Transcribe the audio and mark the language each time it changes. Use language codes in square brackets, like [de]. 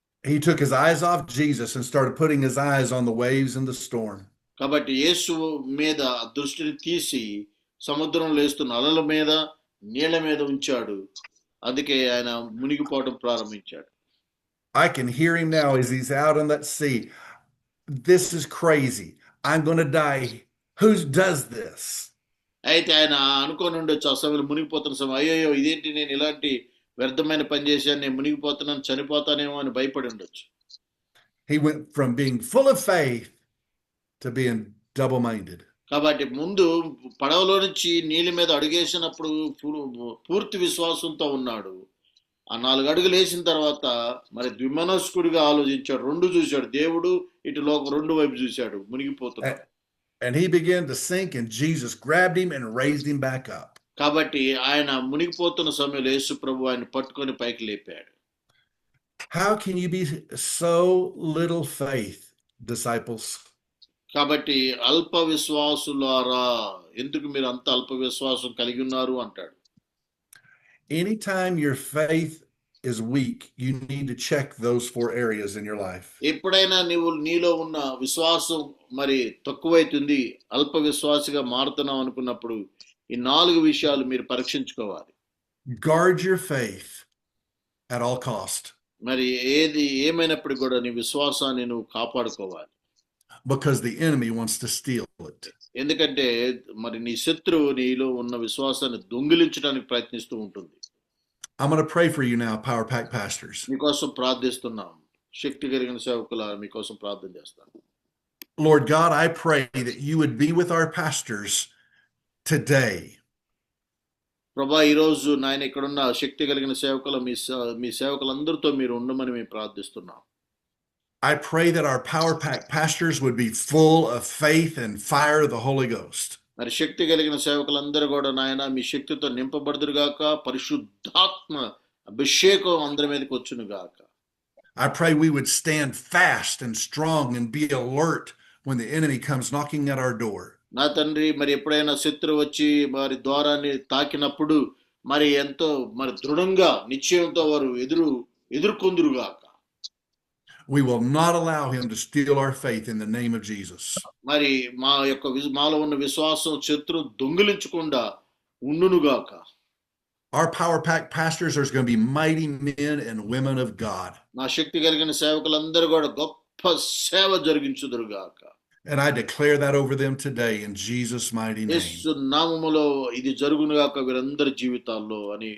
[en] He took his eyes off Jesus and started putting his eyes on the waves and the storm. [te] కాబట్టి యేసు మీద దృష్టిని తీసి సముద్రంలో లేస్తున్న అలల మీద నీళ్ల మీద ఉంచాడు. అందుకే ఆయన మునిగిపోవడం ప్రారంభించాడు. [en] I can hear him now as he's out on that sea. This is crazy. I'm going to die. Who does this? [te] అయితే ఆయన అనుకోని ఉండొచ్చు ఆ సమయంలో మునిగిపోతున్న సమయం, అయ్యో ఇదేంటి, నేను ఇలాంటి వ్యర్థమైన పని చేశాను, నేను మునిగిపోతున్నాను, చనిపోతానేమో అని భయపడి ఉండొచ్చు. [en] He went from being full of faith to being double-minded. [te] కాబట్టి ముందు పడవలో నుంచి నీళ్ళ మీద అడుగేసినప్పుడు పూర్తి విశ్వాసంతో ఉన్నాడు. ఆ 4 అడుగులు వేసిన తర్వాత మరి ద్విమనస్కుడిగా ఆలోచించాడు, 2 చూశాడు, దేవుడు ఇటు లోకం 2 వైపు చూశాడు, మునిగిపోతున్నాడు. [en] And he began to sink, and Jesus grabbed him and raised him back up. [te] కాబట్టి ఆయన మునిగిపోతున్న సమయంలో యేసు ప్రభు ఆయన పట్టుకొని పైకి లేపాడు. [en] How can you be so little faith, disciples? [te] కాబట్టి అల్ప విశ్వాసులారా, ఎందుకు మీరు అంత అల్ప విశ్వాసం కలిగి ఉన్నారు అంటాడు. [en] Anytime your faith is weak, you need to check those 4 areas in your life. [te] ఎప్పుడైనా నీలో ఉన్న విశ్వాసం మరి తక్కువైతుంది, అల్ప విశ్వాసిగా మారుతున్నావు అనుకున్నప్పుడు ఈ 4 విషయాలు మీరు పరీక్షించుకోవాలి. [en] Guard your faith at all cost. [te] మరి ఏమైనప్పుడు కూడా నీ విశ్వాసాన్ని నువ్వు కాపాడుకోవాలి. [en] Because the enemy wants to steal it. [te] ఎందుకంటే మరి నీ శత్రువు నీలో ఉన్న విశ్వాసాన్ని దొంగిలించడానికి ప్రయత్నిస్తూ ఉంటుంది. [en] I'm going to pray for you now, Power Pack pastors. [te] మీకోసం ప్రార్థిస్తున్నాం. శక్తి కలిగిన సేవకులారా, మీకోసం ప్రార్థన చేస్తాను. [en] Lord God, I pray that you would be with our pastors today. [te] ప్రభా, ఈరోజు నాయన ఇక్కడున్న శక్తి కలిగిన సేవకులు మీ సేవకులందరితో మీరు ఉండమని మేము ప్రార్థిస్తున్నాం. [en] I pray that our Power Pack pastors would be full of faith and fire of the Holy Ghost. [te] మరి శక్తి కలిగిన సేవకులందరూ కూడా నాయన మీ శక్తితో నింపబడుదురుగాక, పరిశుద్ధాత్మ అభిషేకం అందరి మీదకి వచ్చును గాక. [en] I pray we would stand fast and strong and be alert when the enemy comes knocking at our door. [te] నా తండ్రి, మరి ఎప్పుడైనా శత్రువు వచ్చి మరి ద్వారాన్ని తాకినప్పుడు మరి ఎంతో మరి దృఢంగా నిశ్చయంతో వారు ఎదుర్కొందురుగాక. [en] We will not allow him to steal our faith in the name of Jesus. [te] మరి మాలో ఉన్న విశ్వాసం శత్రువు దొంగిలించకుండా ఉండునుగాక. [en] Our Power Pack pastors are going to be mighty men and women of God. [te] నా శక్తి కలిగిన సేవకులందరూ కూడా గొప్ప సేవ జరిగించుదురుగాక. [en] And I declare that over them today in Jesus' mighty name. [te] యేసు నామములో ఇది జరుగునుగాక వీరందరి జీవితాల్లో అని.